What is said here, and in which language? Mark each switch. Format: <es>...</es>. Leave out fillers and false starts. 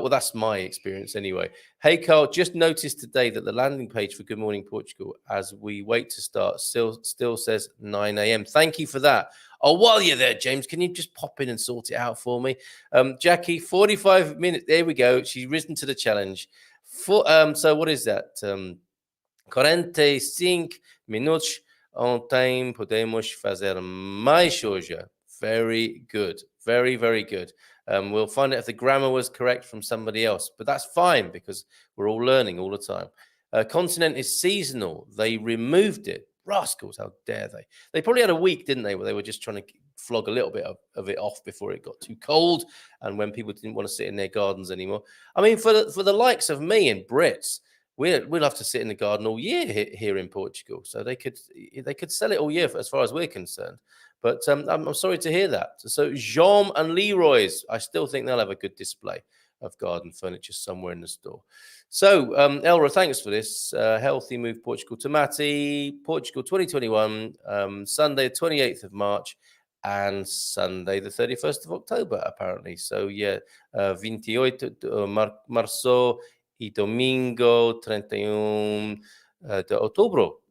<en>Well, that's my experience anyway. Hey, Carl, just noticed today that the landing page for Good Morning Portugal, as we wait to start, still says 9 a.m. Thank you for that. Oh, while you're there, James, can you just pop in and sort it out for me? Jackie, 45 minutes. There we go. She's risen to the challenge. So what is that?</en> <pt>45 minutos ontem podemos fazer mais hoje.</pt> <en>Very good. Very, very good. We'll find out if the grammar was correct from somebody else, but that's fine because we're all learning all the time. Continent is seasonal. They removed it. Rascals, how dare they? They probably had a week, didn't they, where they were just trying to flog a little bit of it off before it got too cold and when people didn't want to sit in their gardens anymore. I mean, for the likes of me and Brits, we'll have to sit in the garden all year here in Portugal. So they could sell it all year as far as we're concerned. But I'm sorry to hear that. So Jean and Leroy's, I still think they'll have a good display of garden furniture somewhere in the store. So Elra, thanks for this. Healthy Move Portugal to Matty. Portugal 2021, Sunday 28th of March and Sunday the 31st of October, apparently. So yeah,</en> <pt>28 de março y domingo 31 de outubro.</pt>